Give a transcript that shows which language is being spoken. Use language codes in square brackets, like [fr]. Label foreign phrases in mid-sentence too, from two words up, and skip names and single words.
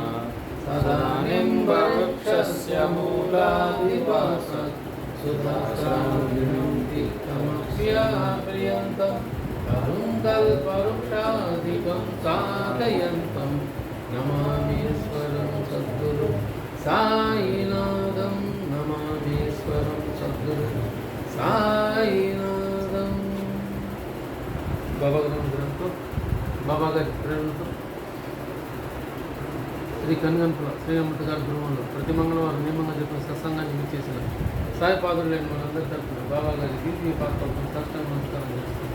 [sa] सदानिम्बवृक्षस्य मूलाधिवासात् सुधासाविनं तीर्थमप्याप्रियन्तं तरुं कल्पवृक्षाधिकं साधयन्तं नमामीश्वरं सद्गुरु साईनाथं। नमामीश्वरं सद्गुरु साईनाथं। [te] बाबा गाరి ప్రేరణతో శ్రీ కన్గన్పుల శ్రీ అమృత గారి గృహంలో ప్రతి మంగళవారం నియమంగా చెప్పిన సత్సంగాన్ని విచ్చేసిన సాయి పాదులు లేని మనందరి తరఫున బాబా గారి దీపీ పాత్రలను సాష్టాంగ నమస్కారం చేస్తుంది.